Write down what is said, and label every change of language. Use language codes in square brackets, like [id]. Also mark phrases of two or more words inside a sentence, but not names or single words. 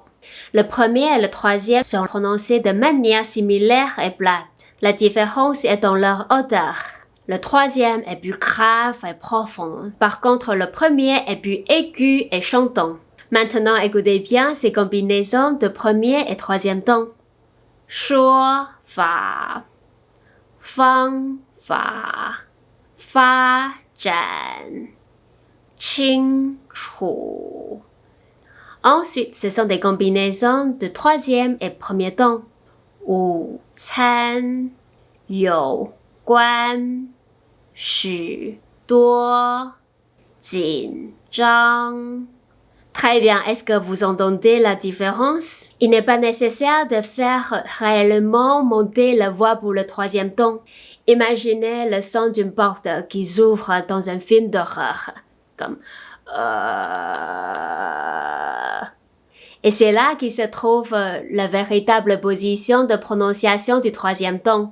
[fr] Le premier et le troisième sont prononcés de manière similaire et plate. La différence est dans leur odeur. Le troisième est plus grave et profond. Par contre, le premier est plus aigu et chantant. Maintenant, écoutez bien ces combinaisons de premier et troisième ton. [zh] 说法 方法发展清楚 [fr] Ensuite, ce sont des combinaisons de troisième et premier ton. [zh] 午餐有关许多紧张 [fr] Très bien, est-ce que vous entendez la différence? Il n'est pas nécessaire de faire réellement monter la voix pour le troisième ton. Imaginez le son d'une porte qui s'ouvre dans un film d'horreur, comme Et c'est là qu'il se trouve la véritable position de prononciation du troisième ton.